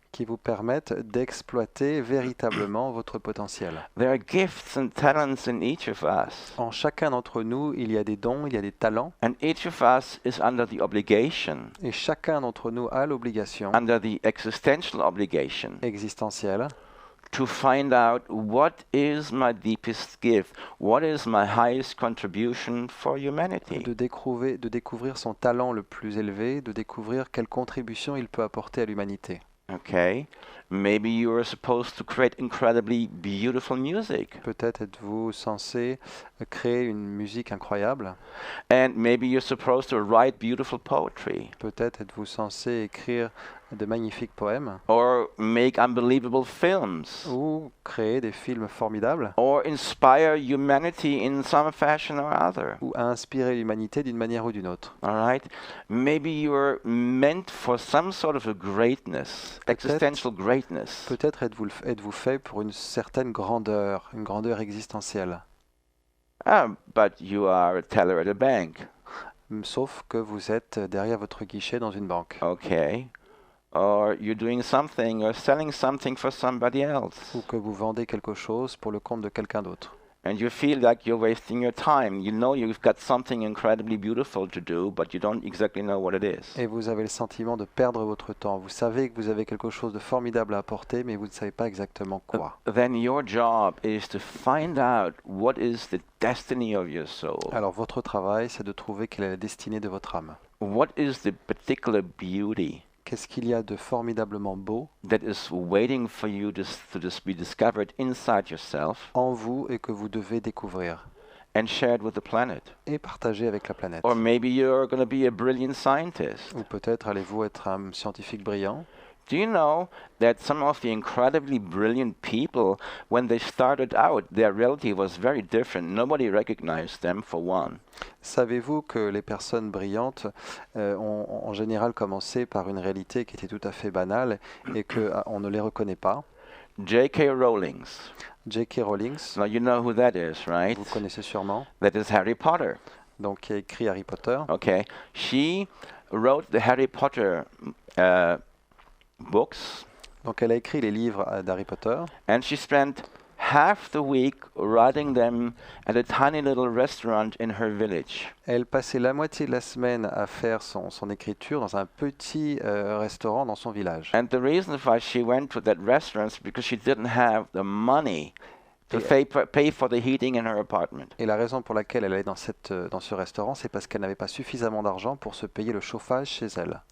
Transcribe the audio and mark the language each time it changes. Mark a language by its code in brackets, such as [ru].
[fr] qui vous permettent d'exploiter véritablement votre potentiel. [en] There are gifts and talents in each of us, [fr] En chacun d'entre nous, il y a des dons, il y a des talents, [en] and each of us is under the obligation, [fr] et chacun d'entre nous a l'obligation [en] under the existential obligation, [fr] existentielle [en] to find out what is my deepest gift, what is my highest contribution for humanity. [fr] de découvrir son talent le plus élevé, de découvrir quelle contribution il peut apporter à l'humanité. [en] Okay, maybe you are supposed to create incredibly beautiful music, [fr] Peut-être êtes-vous censé créer une musique incroyable, [en] and maybe you're supposed to write beautiful poetry, [fr] peut-être êtes-vous censé écrire de magnifiques poèmes, [en] or make unbelievable films, [fr] ou créer des films formidables, [en] or inspire humanity in some fashion or other. [fr] ou inspirer l'humanité d'une manière ou d'une autre. [en] All right, maybe you're meant for some sort of a greatness, existential greatness. [fr] Peut-être êtes-vous fait pour une certaine grandeur, une grandeur existentielle, [en] But you are a teller at a bank. [fr] sauf que vous êtes derrière votre guichet dans une banque, [en] Okay. Or you're doing something or selling something for somebody else. [fr] ou que vous vendez quelque chose pour le compte de quelqu'un d'autre. [en] And you feel like you're wasting your time. You know you've got something incredibly beautiful to do, but you don't exactly know what it is. [fr] Et vous avez le sentiment de perdre votre temps. Vous savez que vous avez quelque chose de formidable à apporter, mais vous ne savez pas exactement quoi. [en] Then your job is to find out what is the destiny of your soul. [fr] Alors votre travail, c'est de trouver quelle est la destinée de votre âme. [en] What is the particular beauty [fr] Qu'est-ce qu'il y a de formidablement beau [en] that is waiting for you to be discovered inside yourself [fr] en vous et que vous devez découvrir [en] and shared with the planet? [fr] et partager avec la planète. [en] Or maybe you're going to be a brilliant scientist. [fr] Ou peut-être allez-vous être un scientifique brillant [en] Do you know that some of the incredibly brilliant people, when they started out, their reality was very different. Nobody recognized them, for one. [fr] Savez-vous que les personnes brillantes ont en général commencé par une réalité qui était tout à fait banale et qu'on ne les reconnaît pas? [en] J.K. Rowling. [fr] J.K. Rowling, [en] Now you know who that is, right? [fr] vous connaissez sûrement, [en] That is Harry Potter. [fr] donc qui a écrit Harry Potter. [en] Okay. She wrote the Harry Potter books, [fr] Donc elle a écrit les livres d'Harry Potter [en] and she spent half the week writing them at a tiny little restaurant in her village. [fr] Elle passait la moitié de la semaine à faire son écriture dans un petit restaurant dans son village. [en] And the reason why she went to that restaurant is because she didn't have the money to pay for the heating in her apartment. [fr] Et la raison pour laquelle elle allait dans ce restaurant, c'est parce qu'elle n'avait pas suffisamment d'argent pour se payer le chauffage chez elle.